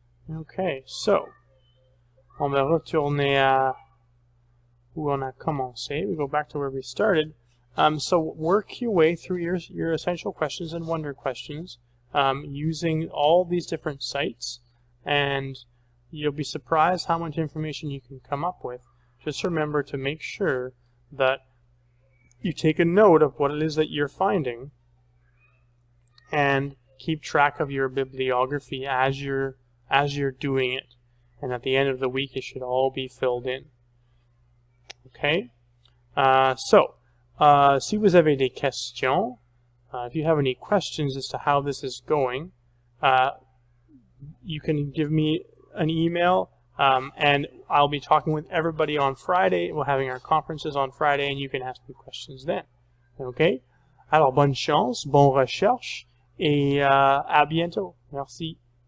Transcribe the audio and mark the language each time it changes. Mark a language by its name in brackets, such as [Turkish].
[French] Okay, so, on va retourner à où on a commencé. [English] We go back to where we started. So work your way through your essential questions and wonder questions using all these different sites, and you'll be surprised how much information you can come up with. Just remember to make sure that you take a note of what it is that you're finding and keep track of your bibliography as you're doing it. And at the end of the week, it should all be filled in. Okay? [French] Si vous avez des questions, [English] if you have any questions as to how this is going, you can give me an email, and I'll be talking with everybody on Friday. We're having our conferences on Friday, and you can ask me questions then. [French] Okay? Alors, bonne chance, bonne recherche, et à bientôt. Merci.